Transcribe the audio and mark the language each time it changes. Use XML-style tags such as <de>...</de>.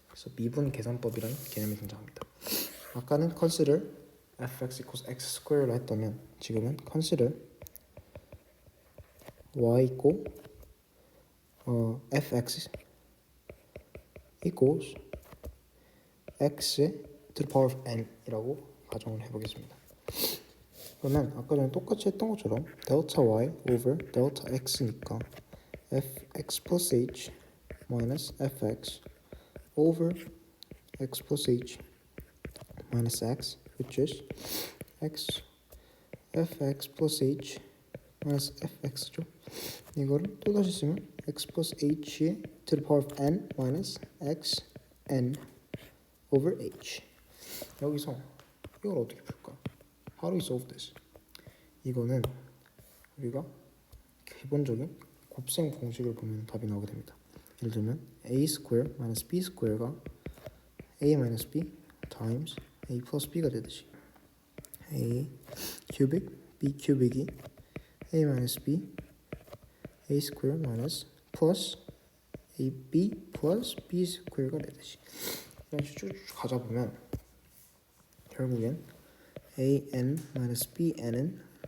<ko>그래서 미분 계산법이라는 개념이 등장합니다.</ko> <en>아까는 consider fx equals x square로 했다면 지금은 consider y equal fx equals x to the power of n</en> <ko>이라고 가정을 해보겠습니다. 그러면 아까 전에 똑같이 했던 것처럼</ko> <en>delta y over delta x니까 fx plus h minus fx over x plus h minus x, which is x fx plus h minus fx죠.</en> <ko>이거를 또 다시 쓰면</ko> <en>x plus h의 to the power of n minus x n over h.</en> <ko>여기서 이걸 어떻게 풀까?</ko> <en>How do we solve this?</en> <ko>이거는 우리가 기본적인 곱셈 공식을 보면 답이 나오게 됩니다.</ko> <en>예를 들면 a square minus b square가 a minus b times a plus b가 되듯이 a cubic b cubic이 a minus b a square minus plus ab plus b square가 되듯이</en> <ko>이런 식으로 쭉 가자 보면 결국엔</ko> <en>an minus bn은</en>